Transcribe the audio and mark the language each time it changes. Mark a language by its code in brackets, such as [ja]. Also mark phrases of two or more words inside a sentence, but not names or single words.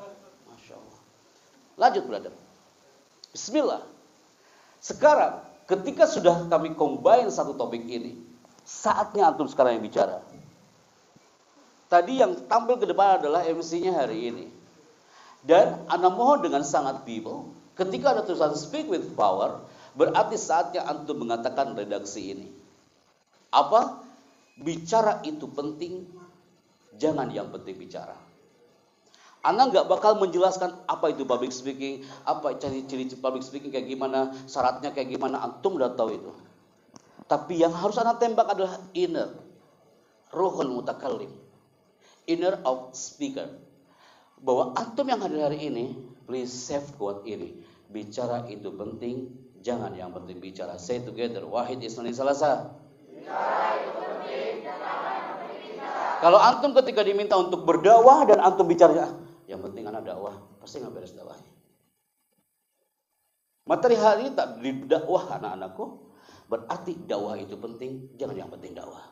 [ar] ما شاء الله. [id] Lanjut brother. Bismillah. Sekarang ketika sudah kami combine satu topik ini, saatnya antum sekarang yang bicara. Tadi yang tampil ke depan adalah MC-nya hari ini. Dan Anda mohon dengan sangat people, Ketika ada tulisan [en] speak with power, [id] berarti saatnya antum mengatakan redaksi ini. Apa? Bicara itu penting, jangan yang penting bicara. Anda nggak bakal menjelaskan apa itu [en] public speaking, [id] apa ciri-ciri [en] public speaking [id] kayak gimana, syaratnya kayak gimana, antum udah tahu itu. Tapi yang harus Anda tembak adalah inner, [ar] روح المتكلم, [en] inner of speaker. [id] Bahwa antum yang hadir hari ini, [en] please save quote [id] ini. Bicara itu penting, jangan yang penting bicara. [en] Say together, [ar] واحد اثنان ثلاثة. [id] Bicara itu penting, jangan yang penting bicara. Kalau antum ketika diminta untuk berdakwah dan antum bicara, yang penting anak dakwah, pasti nggak beres dakwahnya. Materi hari ini tak didakwah anak-anakku, berarti dakwah itu penting, jangan yang penting dakwah.